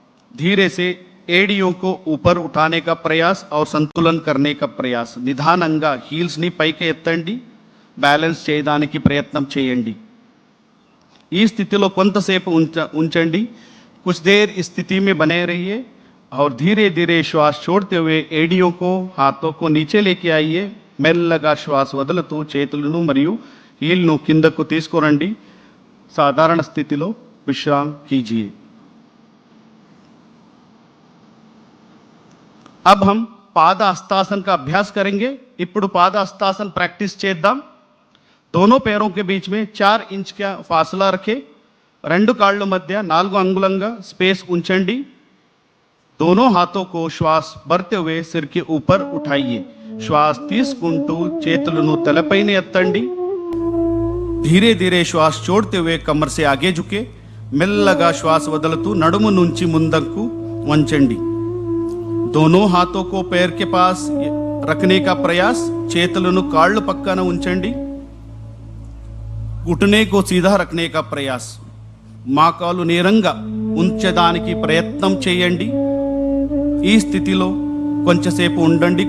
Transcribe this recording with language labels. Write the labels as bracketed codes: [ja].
[hi] धीरे से एड़ियों को ऊपर उठाने का प्रयास और संतुलन करने का प्रयास। [te] నిదానంగా హీల్స్ ని పైకి ఎత్తండి, బ్యాలెన్స్ చేయడానికి ప్రయత్నం చేయండి। ఈ స్థితిలో కొంతసేపు ఉంచండి। [hi] कुछ देर इस स्थिति में बने रहिए और धीरे धीरे श्वास छोड़ते हुए एड़ियों को हाथों को नीचे लेके आइए। [te] మెల్లగా శ్వాస వదులుతూ చేతులను మరియు హీల్ను కిందకు తీసుకురండి। సాధారణ స్థితిలో విశ్రామ్ कीजिए। [hi] अब हम पाद हस्तासन का अभ्यास करेंगे। [te] ఇప్పుడు पाद हस्तासन प्रैक्टिस చేద్దాం। [hi] दोनों पैरों के बीच में 4 इंच का फासला रखें। [te] 2 కాళ్ళ మధ్య 4 अंगुలంగా स्पेस ఉంచండి। [hi] दोनों हाथों को श्वास भरते हुए सिर के ऊपर उठाइए। [te] श्वास తీసుకుంటూ చేతులను తలపైన ఎత్తండి। [hi] धीरे धीरे श्वास छोड़ते हुए कमर से आगे झुके। [te] మెల్లగా శ్వాస వదులుతూ నడుము నుంచి ముందుకు వంచండి। [hi] दोनों हाथों को पैर के पास रखने का प्रयास। [te] చేతులను కాళ్ళు పక్కన ఉంచండి। [hi] घुटने को सीधा रखने का प्रयास। [te] మాకాలు నేరంగా ఉంచడానికి ప్రయత్నం చేయండి। ఈ స్థితిలో కొంచెంసేపు ఉండండి।